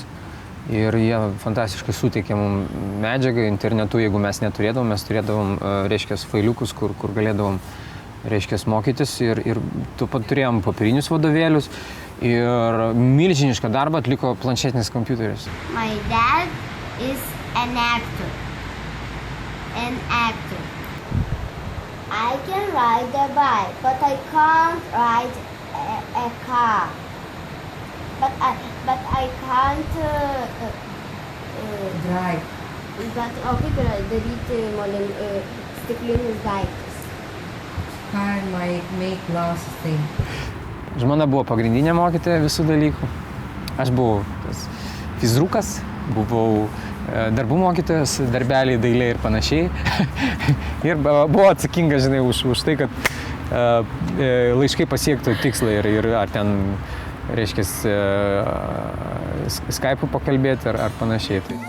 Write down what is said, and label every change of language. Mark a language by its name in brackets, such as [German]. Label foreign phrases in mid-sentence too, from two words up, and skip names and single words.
[Lithuanian] Ir jie fantastiškai suteikė mums medžiagą internetu, jeigu mes neturėdavom, mes turėdavom, reiškia, failiukus, kur galėdavom, reiškia, mokytis. Ir tu pat turėjom papirinius vadovėlius ir milžinišką darbą atliko planšetinis kompiuteris. [English] My dad is an actor. I can ride a bike, but I can't ride a car. But I can't Drive. [Lithuanian] bet o kaip yra daryti stiklinius daiktus? [English] Make glasses thing. [Lithuanian] Žmona buvo pagrindinė mokytoja visų dalykų. Aš buvau tas fizrukas, buvau darbų mokytojas, darbeliai, dailė ir panašiai. Ir buvo atsakinga, žinai, už tai, kad laiškai pasiektų tikslą ir ar ten, reiškia, Skype'u pakalbėti ar panašiai.